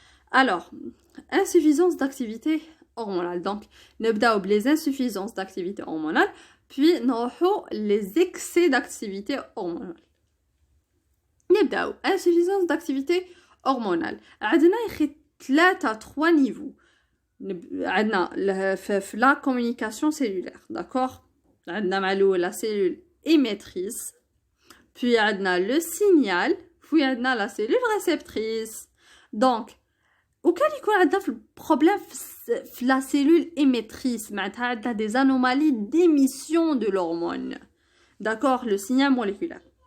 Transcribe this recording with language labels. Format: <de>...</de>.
<fr>Alors, insuffisance d'activité hormonale. Donc,</fr> <ar>نبداو</ar> <fr>les insuffisances d'activité hormonale, puis</fr> <ar>نروحو</ar> <fr>les excès d'activité hormonale.</fr> <ar>نبداو</ar> <fr>insuffisance d'activité hormonale.</fr> <ar>عندنا يخي 3 niveaux. عندنا في</ar> <fr>la communication cellulaire, d'accord.</fr> <ar>عندنا معلو</ar> <fr>la cellule émettrice, puis عندنا le signal, puis عندنا la cellule réceptrice. Donc</fr> <ar>وكان يكون عندنا في</ar> <fr>problème في la cellule émettrice</fr> <ar>معناتها عندنا</ar> <fr>des anomalies d'émission de l'hormone, d'accord, le signal moléculaire.</fr>